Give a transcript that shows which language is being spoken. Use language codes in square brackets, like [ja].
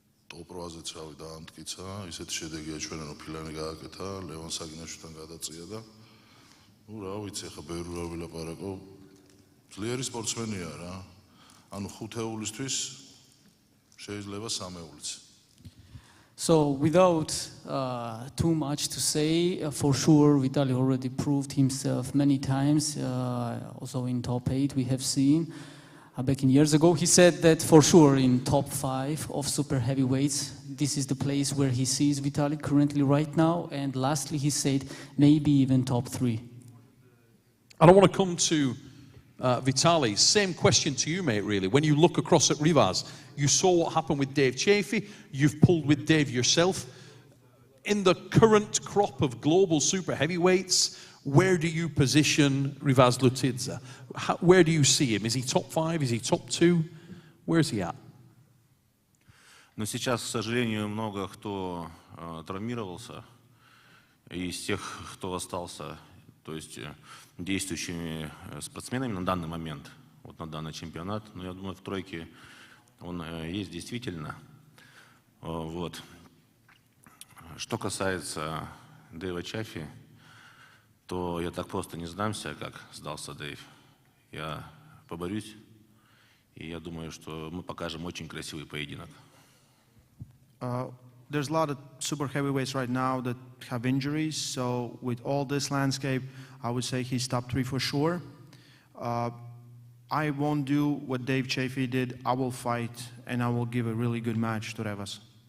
[ka] ტოპ 8-ზეც რავი დაამტკიცა, ისეთი შედეგია ჩვენო ფილანი გააკეთა, ლევან საგინაშვილთან გადაწია და რა ვიცი, ახლა ბევრი რა ვილაპარაკო. ძლიერი სპორტსმენია რა. ანუ ხუთეულისთვის შეიძლება სამეულიც. [en] So without too much to say, for sure Vitaly already proved himself many times, also in top 8 we have seen. Back in years ago he said that for sure in top 5 of super heavyweights, this is the place where he sees Vitaly currently right now, and lastly he said maybe even top 3. I don't want to come to Vitaly. Same question to you, mate, really. When you look across at Rivas, you saw what happened with Dave Chaffee. You've pulled with Dave yourself. In the current crop of global super heavyweights, where do you position Rivas Lutidze? Where do you see him? Is he top 5? Is he top 2? Where's he at? [ru] Но сейчас, к сожалению, много кто травмировался. Из тех, кто остался, то есть действующими спортсменами на данный момент, вот на данный чемпионат, но я думаю, в тройке он есть действительно. Вот. Что касается Дэйва Чаффи, то я так просто не сдамся, как сдался Дэйв. Я поборюсь, и я думаю, что мы покажем очень красивый поединок. [en] There's a lot of super heavyweights right now that have injuries, so with all this landscape, I would say he's top 3 for sure. I won't do what Dave Chaffee did. I will fight, and I will give a really good match to Rivas.